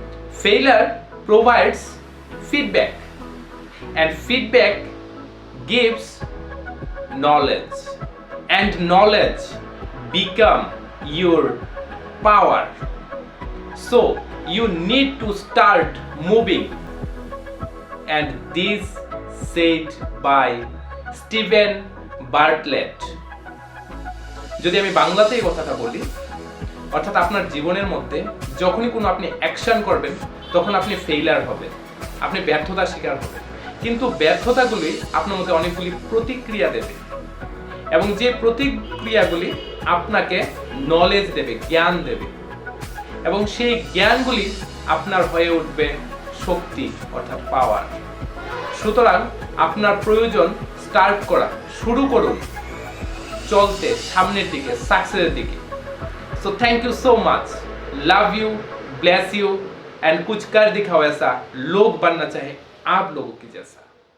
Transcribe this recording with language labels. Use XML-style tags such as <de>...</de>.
<en>Failure provides feedback and feedback gives knowledge and knowledge become your power. So you need to start moving and this said by Stephen Bartlett.</en> <bn>যদি আমি বাংলাতে এই কথাটা বলি অর্থাৎ আপনার জীবনের মধ্যে যখনই কোনো আপনি অ্যাকশন করবেন তখন আপনি ফেইলার হবেন, আপনি ব্যর্থতার শিকার হবেন, কিন্তু ব্যর্থতাগুলি আপনার মধ্যে অনেকগুলি প্রতিক্রিয়া দেবে এবং যে প্রতিক্রিয়াগুলি আপনাকে নলেজ দেবে, জ্ঞান দেবে এবং সেই জ্ঞানগুলি আপনার হয়ে উঠবে শক্তি অর্থাৎ পাওয়ার। সুতরাং আপনার প্রয়োজন স্টার্ট করা, শুরু করুন চলতে সামনের দিকে, সাকসেসের দিকে।</bn> <en>so thank you so much, love you, bless you and</en> <hi>कुछ कर दिखाओ ऐसा लोग बनना चाहे आप लोगों की जैसा।</hi>